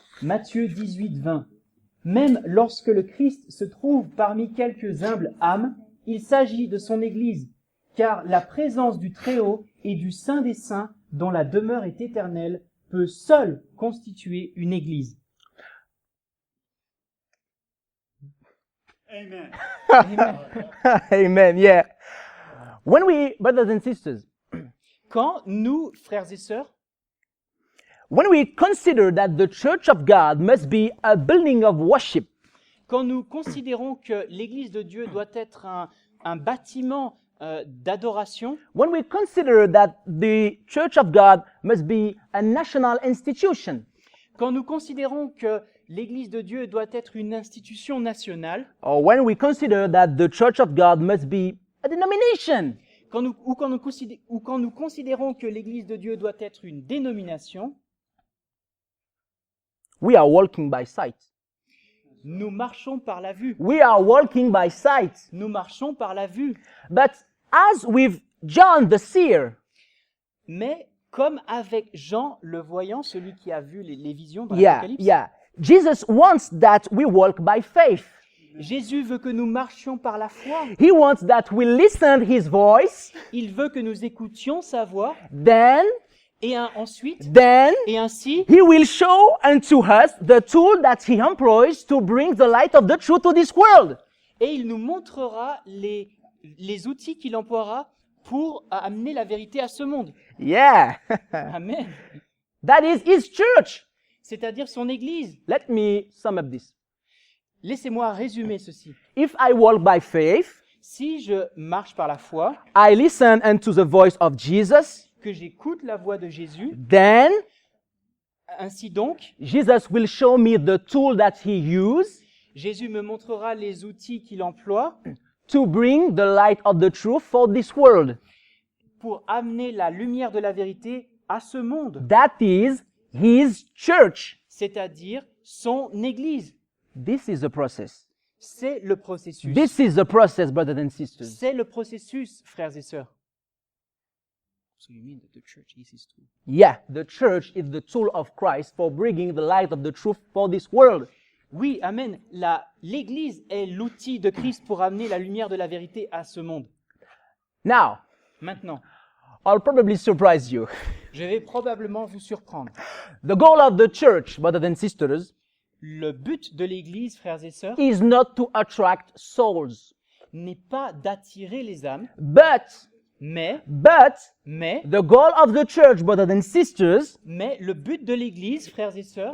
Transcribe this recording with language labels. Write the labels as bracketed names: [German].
[French] Matthieu 18, 20. Même lorsque le Christ se trouve parmi quelques humbles âmes, il s'agit de son Église, car la présence du Très-Haut et du Saint des Saints, dont la demeure est éternelle, peut seule constituer une Église. [English] Amen. Amen. Amen. Yeah. When we, brothers and sisters, [French] Quand nous, frères et sœurs, [English] when we consider that the church of God must be a building of worship, [French] quand nous considérons que l'Église de Dieu doit être un bâtiment d'adoration, [English] when we consider that the church of God must be a national institution, [French] quand nous considérons que l'Église de Dieu doit être une institution nationale, [English] or when we consider that the church of God must be a denomination, [French] quand nous considérons que l'Église de Dieu doit être une dénomination, [English] we are walking by sight. [French] nous marchons par la vue. [English] We are walking by sight. [French] Nous marchons par la vue. [English] But as with John the seer, [French] Mais comme avec Jean le voyant, celui qui a vu les visions dans [English] yeah, [French] l'Apocalypse, [English] yeah, Jesus wants that we walk by faith. [French] Jésus veut que nous marchions par la foi. [English] He wants that we listen his voice, [French] Il veut que nous écoutions sa voix [English] then [French] et ensuite, et ainsi, [English] he will show unto us the tool that he employs to bring the light of the truth to this world. [French] et il nous montrera les outils qu'il emploiera pour amener la vérité à ce monde. [English] Yeah. Amen. That is his church. [French] C'est-à-dire son Église. [English] Let me sum up this. [French] Laissez-moi résumer ceci. [English] If I walk by faith, [French] Si je marche par la foi, [English] I listen unto the voice of Jesus, [French] que j'écoute la voix de Jésus, [English] then [French] ainsi donc, [English] Jesus will show me the tool that he used [French] Jésus me montrera les outils qu'il emploie [English] to bring the light of the truth for this world. [French] pour amener la lumière de la vérité à ce monde, [English] That is his church. [French] c'est-à-dire son Église. [English] This is the process. [French] C'est le processus. [English] This is the process, brothers and sisters. [French] C'est le processus, frères et sœurs. [English] So you mean that the church is his tool. Yeah, the church is the tool of Christ for bringing the light of the truth for this world. [French] Oui, amen. L'Église est l'outil de Christ pour amener la lumière de la vérité à ce monde. [English] Now, [French] Maintenant, [English] I'll probably surprise you. [French] je vais probablement vous surprendre. [English] The goal of the church, brothers and sisters, [French] Le but de l'Église, frères et sœurs, [English] is not to attract souls, [French] n'est pas d'attirer les âmes, [English] but [French] mais [English] the goal of the church, brothers and sisters, [French] le but de l'Église, frères et sœurs,